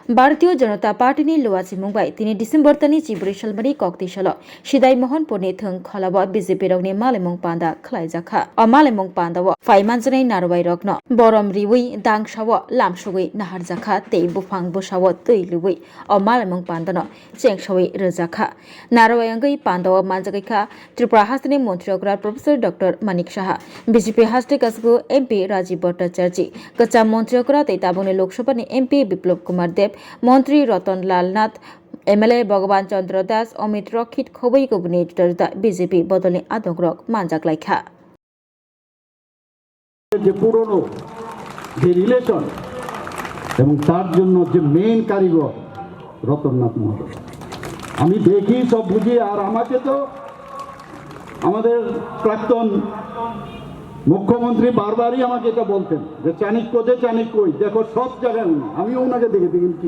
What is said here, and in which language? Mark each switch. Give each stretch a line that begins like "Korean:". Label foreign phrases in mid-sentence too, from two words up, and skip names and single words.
Kok Borok: भारतीय जनता पार्टी लुवाची मुंबाई 3 डिसेम्बर तनी चिब्री सलमनी कक्ति सल सिदाई मोहन पुनि थं खलाब बीजेपी रगनि मालेमुं पांदा खलाइजाखा मालेमुं पांदाव फाइमानजनै नारवाई रगन बरम रिवै दांसाव लामसुगै नाहारजाखा ते बुफां बुसाव तै लुवै मालेमुं पांदानो चेंसावै रोजाखा नारवाई अंगै पांदाव मानजागैखा त्रिपुरा हास्टनि मन्त्रिग्रा प्रोफेसर डॉक्टर मानिक साहा बीजेपी हास्टे कासगु एमपी राजीव भट्टाचार्य कच्चा मन्त्रिग्रा तै ताबुनि लोकसभानि एमपी बिप्लब कुमार देव मंत्री रतन लाल नाथ एमएलए भगवान चंद्र दास अमित रक्षित खबै गुबुनि बीजेपी बदलनि आदंग्रक मानजागलायखा
Bangla: যে পুরনো যে রিলেশন এবং তার জন্য যে মেইন কারিগর রতননাথ মহোদয় আমি দেখি সব বুঝি আর আমাকে তো আমাদের প্রাক্তন মুখ্যমন্ত্রী বারবারই আমাকে এটা বলতেন যে চাণক্য দেখো সব জায়গায় আমিও ওনাকে দেখে দেখি কি